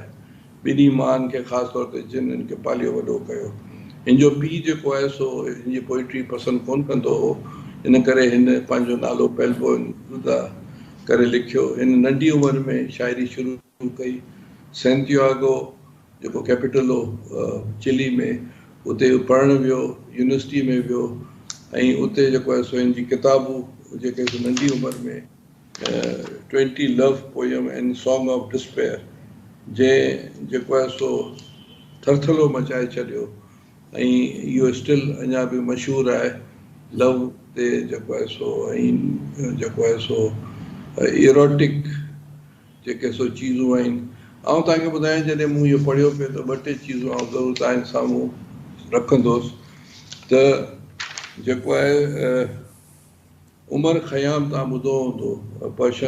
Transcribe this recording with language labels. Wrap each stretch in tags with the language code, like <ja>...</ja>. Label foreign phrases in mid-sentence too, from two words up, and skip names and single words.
<sd>ॿिन्ही माउनि खे ख़ासि तौर ते जिन हिनखे पालियो वॾो कयो। हिन जो पीउ जेको आहे सो हिनजी पोइट्री पसंदि कोन कंदो हो, इन करे हिन पंहिंजो नालो पेब्लो नेरुदा करे लिखियो। हिन नंढी उमिरि में शाइरी शुरू कई। सेंटियागो जेको कैपिटल हो चिली में, उते पढ़णु वियो, यूनिवर्सिटी में वियो ऐं उते जेको आहे सो हिनजी किताबूं जेके नंढी उमिरि में 20 love poem and song of despair जेको आहे सो थरथलो मचाए छॾियो ऐं इहो स्टिल अञा बि मशहूरु आहे लव ते जेको आहे सो ऐं जेको आहे सो इरोटिक जेके सो चीज़ूं आहिनि आउं तव्हांखे ॿुधायां जॾहिं मूं इहो पढ़ियो पियो त ॿ टे चीज़ूं आउं ज़रूरु तव्हांजे साम्हूं रखंदुसि त जेको आहे उमर ख़याम तव्हां ॿुधो हूंदो पर्शियन</sd>